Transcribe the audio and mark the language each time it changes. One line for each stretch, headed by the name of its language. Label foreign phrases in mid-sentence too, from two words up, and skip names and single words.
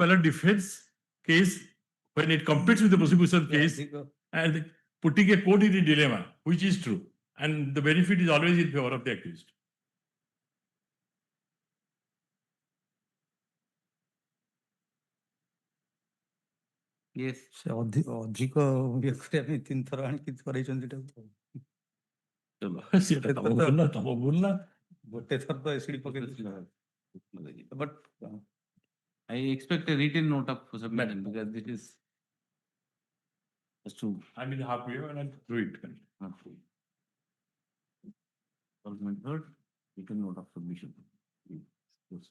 English: valid defense case when it competes with the prosecution case and putting a court in a dilemma, which is true. And the benefit is always in favor of the accused. Yes.
Odia: ସେ ଅଧିକ ଇଏ କରିବା ପାଇଁ 3 ଥର ଆଣିକି କରେଇଛନ୍ତି ଏଟାକୁ। ସେଟା ତମ ଭୁଲ ନା, ତମ ଭୁଲ ନା। ଗୋଟେ ଥର ତ ଏସିଡି ପକେଇ ଦେଇଥିଲେ।
English: But I expect a written note of submission because this is just to I'm in halfway and I'll do it. not to. Solvent heard, written note of submission. Yes.